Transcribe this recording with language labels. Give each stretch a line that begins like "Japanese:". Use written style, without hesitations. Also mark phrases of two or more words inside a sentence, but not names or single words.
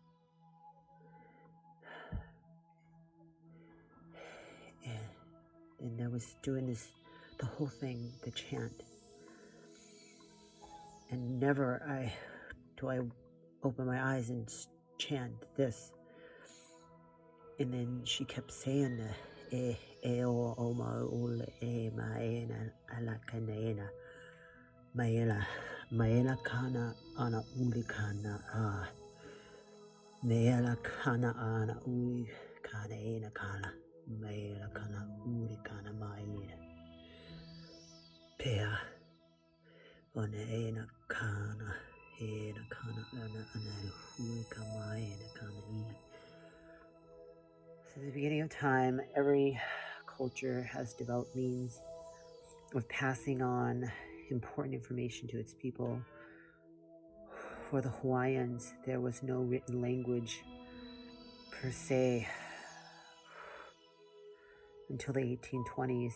English: And I was doing the whole thing, the chant. And never do I open my eyes and chant this. And then she kept saying, o oma ule maena ala kanena maela kana ana uli kana maela kana ana uli kana ena kana maela kana uli kana maena pea ona ena kana ana uli kana ena kana. Since the beginning of time, every culture has developed means of passing on important information to its people. For the Hawaiians, there was no written language per se until the 1820s.